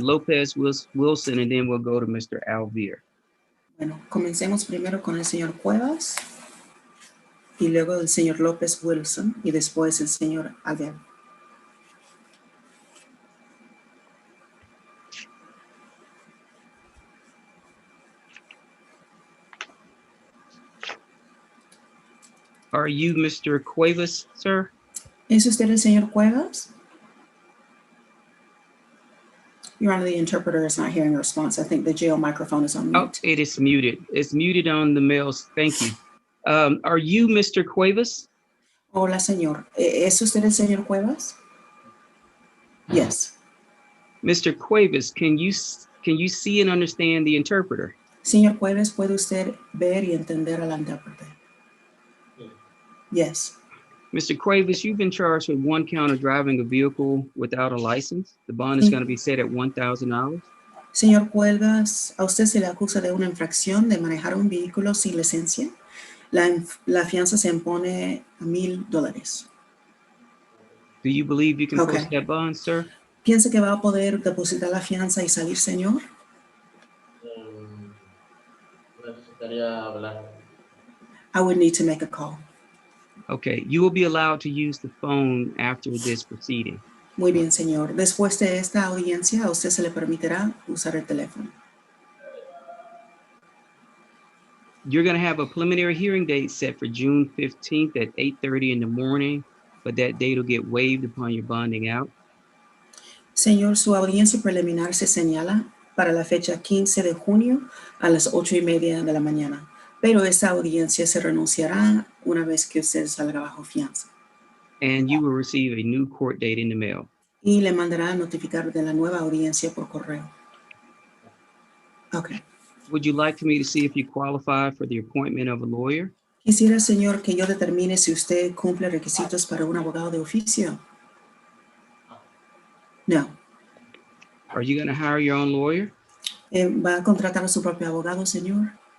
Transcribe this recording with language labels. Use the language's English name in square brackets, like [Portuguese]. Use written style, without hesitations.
[English] Lopez Wilson, and then we'll go to Mr. Alvear. [Spanish] Bueno, comencemos primero con el señor Cuevas y luego el señor López Wilson y después el señor Alvear. [English] Are you Mr. Cuevas, sir? [Spanish] ¿Es usted el señor Cuevas? [English] Your Honor, the interpreter is not hearing a response. I think the jail microphone is on Oh, mute. it is muted. It's muted on the mails. Thank you. Are you Mr. Cuevas? [Spanish] Hola, señor. ¿Es usted el señor Cuevas? [English] Yes. Mr. Cuevas, can you see and understand the interpreter? [Spanish] Señor Cuevas, ¿puede usted ver y entender al intérprete? [English] Yes. Mr. Cuevas, you've been charged with 1 count of driving a vehicle without a license. The bond is going to be set at $1,000. [Spanish] Señor Cuevas, a usted se le acusa de una infracción de manejar un vehículo sin licencia. La fianza se impone a $1,000. [English] Do you believe you can Okay. post that bond, sir? [Spanish] ¿Piensa que va a poder depositar la fianza y salir, señor? Necesitaría hablar. [English] I would need to make a call. Okay, you will be allowed to use the phone after this proceeding. [Spanish] Muy bien, señor. Después de esta audiencia, a usted se le permitirá usar el teléfono. [English] You're going to have a preliminary hearing date set for June 15th at 8:30 in the morning, but that date will get waived upon your bonding out. [Spanish] Señor, su audiencia preliminar se señala para la fecha 15 de junio a las 8:30 de la mañana, pero esa audiencia se renunciará una vez que usted salga bajo fianza. [English] And you will receive a new court date in the mail. [Spanish] Y le mandará a notificar de la nueva audiencia por correo. [English] Okay. Would you like for me to see if you qualify for the appointment of a lawyer? [Spanish] Quisiera, señor, que yo determine si usted cumple requisitos para un abogado de oficio. No. [English] Are you going to hire your own lawyer? [Spanish] ¿Va a contratar a su propio abogado, señor?